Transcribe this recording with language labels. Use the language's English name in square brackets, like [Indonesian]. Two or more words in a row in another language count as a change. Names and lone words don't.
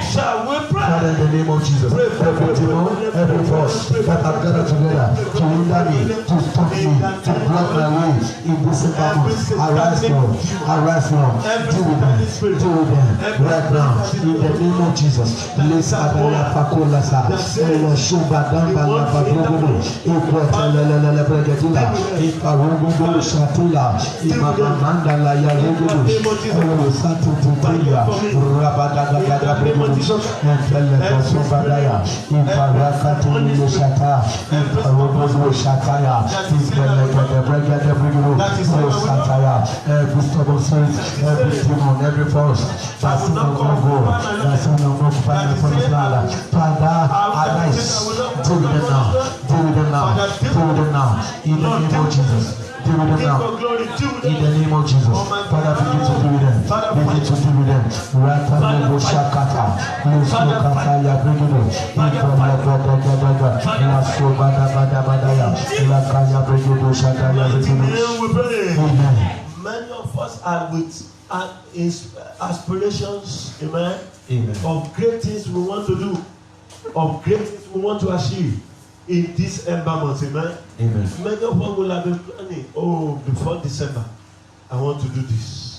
[English] Shall we pray? Father, in the name of Jesus, every demon, every force that have gathered together to hinder me, to stop me, to block my way in December month, arise now, deal with them, right now, in the name of Jesus. Lesa dala fakola sa, elo shuba damba la fagogo, ikwatalele bregetula, ifarugo shatula, imamanda la yarugo, elo satu tutaya, rabadaga bregetula, entele shuba ifarakatu shata, ifarugo shataya, ifarakatu bregetula, shataya, every stubborn spirit, every demon, every force, that's not going to go, that's not going to find the promised land. Father, arise, deal with them now, deal with them now, deal with them now, in the name of Jesus. Deal with them now, in the name of Jesus. Father, begin to deal with them, begin to deal with them. Ratabu Shakata, Lusukata Yabrigido, Ibrahim Lasobada Badabadaya, Lakaya Brigido Shakaya. Amen. Many of us are with aspirations, amen, of great things we want to do, of great things we want to achieve in this ember month, amen. Many of us will have been planning, before December, I want to do this.